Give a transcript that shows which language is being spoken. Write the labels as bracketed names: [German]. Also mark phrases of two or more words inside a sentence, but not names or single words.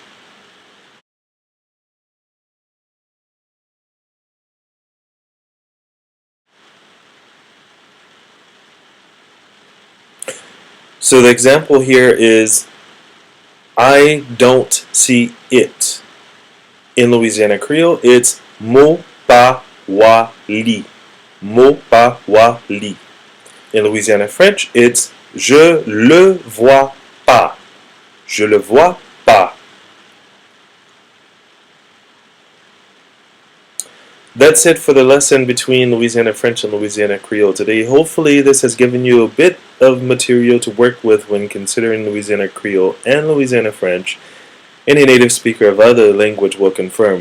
[English] So the example here is I don't see it. In Louisiana Creole, it's [Louisiana Creole] mo pa wa li. Mo pa wa li. [English] In Louisiana French, it's [French] je le vois pas. Je le vois pas. [English] That's it for the lesson between Louisiana French and Louisiana Creole today. Hopefully this has given you a bit of material to work with when considering Louisiana Creole and Louisiana French. Any native speaker of other language will confirm.